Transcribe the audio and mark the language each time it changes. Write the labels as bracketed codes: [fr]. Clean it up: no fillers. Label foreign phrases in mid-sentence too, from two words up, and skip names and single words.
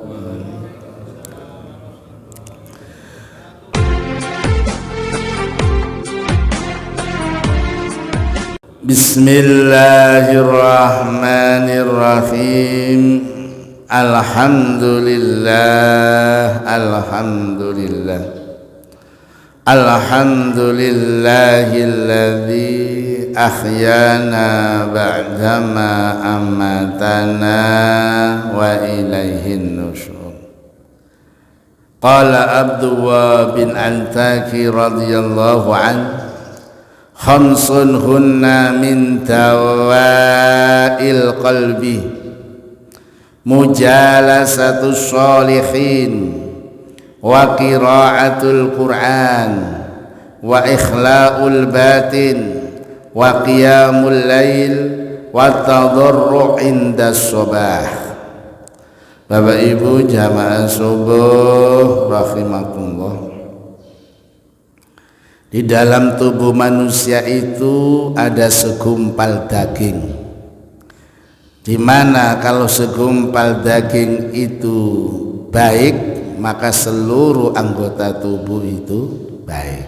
[ar] بسم الله الرحمن الرحيم. الحمد لله، الحمد لله، الحمد لله الذي أحيانا بعدما أماتنا وإليه النشور. قال عبد الله بن أنطاكي رضي الله عنه، خمس هن من دواء القلب، مجالسة الصالحين، وقراءة القرآن، وإخلاء البطن، وقيام الليل، والتضرع عند الصبح. [id] Bapak Ibu jamaah subuh rahimakumullah. Di dalam tubuh manusia itu ada segumpal daging, di mana kalau segumpal daging itu baik, maka seluruh anggota tubuh itu baik.